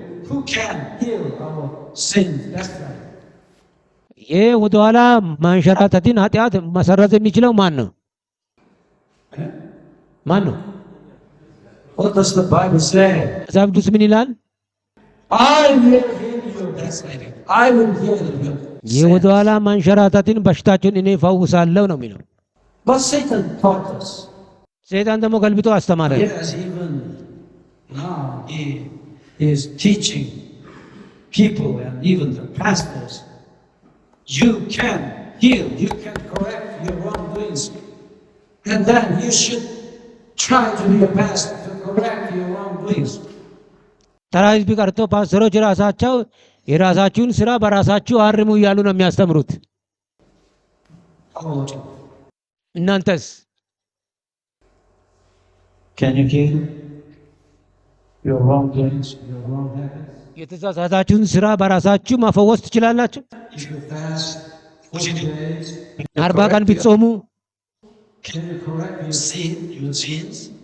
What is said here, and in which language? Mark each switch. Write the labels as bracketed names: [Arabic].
[English] Who can heal our sin backsliding? [Amharic] ይህ ወደ ኋላ ማንሸራተትን ኃጢአት መሰረዝ የሚችለው ማን ነው? ማን ነው? [English] What does the Bible say? [Amharic] መጽሐፍ ቅዱስ ምን ይላል? [English] I will heal your backsliding. I will heal your [Amharic] ይህ ወደ ኋላ ማንሸራተትን በሽታችሁን እኔ ፈውሳለሁ ነው የሚለው። [English] But Satan taught us. [Amharic] ሰይጣን ደግሞ ገልብጦ አስተማረ። [English] Yes, even now he is teaching people and even the pastors, you can heal, you can correct your wrongdoings, and then you should try to be a pastor to correct your wrongdoings. [Amharic] ተራ ህዝብ ቀርቶ ፓስተሮች ራሳቸው የራሳችሁን ስራ በራሳችሁ አርሙ እያሉ ነው የሚያስተምሩት። [English] How about you? [Amharic] እናንተስ [English] Can you heal your wrongdoings, your wrong habits? [Amharic] የተሳሳታችሁን ስራ በራሳችሁ መፈወስ ትችላላችሁ? [English] If you fast 40 days, [Amharic] 40 ቀን ብትጾሙ [English] can you correct your sins?